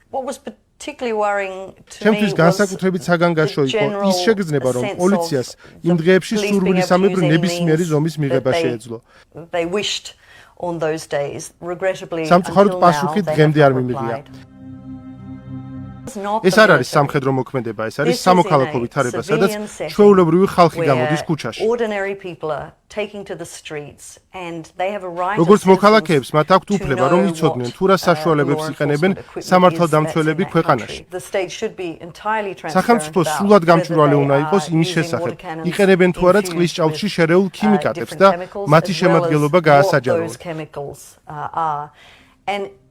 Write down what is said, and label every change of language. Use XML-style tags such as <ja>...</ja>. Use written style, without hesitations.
<en>What was particularly worrying to me</en> <ka>ჩემთვის</ka> <en>was</en> <ka>განსაკუთრებით საგანგაშო იყო ის შეგრძნება, რომ პოლიციას იმ დღეებში სურვილისამებრ ნებისმიერი ზომის მიღება შეეძლო.</ka> <en>They wished on those days, regrettably</en> <ka>სამწუხაროდ</ka> <en>until now</en> <ka>პასუხი</ka> <en>they</en> <ka>დღემდე</ka> <en>have</en> <ka>არ</ka> <en>not</en> <ka>მიმიღია.</ka> <en>replied.</en> <ka>ეს არ არის სამხედრო მოქმედება, ეს არის სამოქალაქო ვითარება, სადაც ჩვეულებრივი ხალხი გამოდის ქუჩაში.</ka> <en>Ordinary people are taking to the streets and they have a right.</en> <ka>როგორც მოქალაქეებს მათ აქვთ უფლება, რომ იცოდნენ თუ რა საშუალებებს იყენებენ სამართალდამცველები ქვეყანაში. სახელმწიფო სრულად გამჭვირვალე უნდა იყოს იმის შესახებ, იყენებენ თუ არა წყლის ჭაუში შერეულ ქიმიკატებს და მათი შემადგენლობა გაასაჯაროონ.</ka>